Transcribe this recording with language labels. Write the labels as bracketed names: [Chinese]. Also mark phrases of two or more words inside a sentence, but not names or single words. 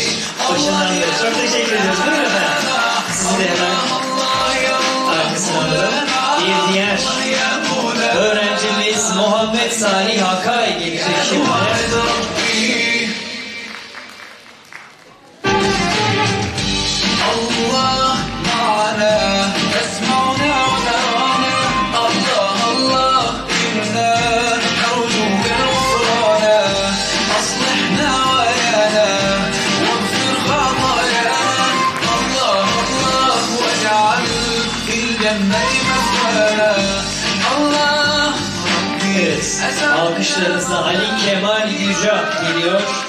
[Turkish] Başından beri. Çok teşekkür ediyoruz. Buyurun efendim. Sizi de hemen arkasına alalım. Bir diğer öğrencimiz Muhammed Salih Hakay gelecek şimdi. [Arabic] الله معنا يسمعنا ونرانا الله الله إنا نرجو غفرانا أصلحنا ويانا واغفر خطايانا الله الله واجعل في الجنة مثوانا الله [Turkish] Evet, alkışlarınızla Ali Kemal Yüce geliyor.